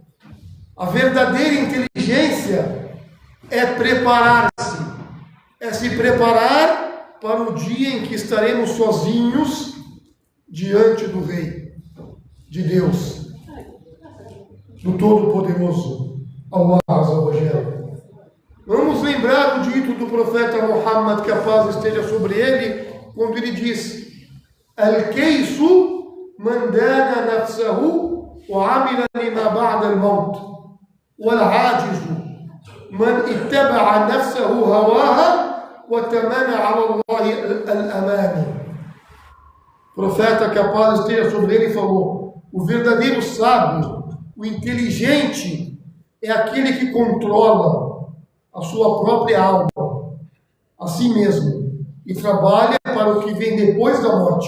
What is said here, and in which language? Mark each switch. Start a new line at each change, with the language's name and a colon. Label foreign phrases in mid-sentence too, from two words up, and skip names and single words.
Portuguese: A verdadeira inteligência é preparar-se, é se preparar para o dia em que estaremos sozinhos diante do Rei, de Deus, do Todo-Poderoso,
Arabic: الله عز وجل.
Portuguese: Vamos lembrar o dito do profeta Muhammad, que a paz esteja sobre ele, quando ele diz:
Arabic: الكيس من دان نفسه وعمل لما بعد الموت والعاجز من اتبع نفسه هواها وتمنى على الله الأماني.
Portuguese: O profeta, que a paz esteja sobre ele, falou: o verdadeiro sábio, o inteligente, é aquele que controla a sua própria alma, a si mesmo, e trabalha para o que vem depois da morte.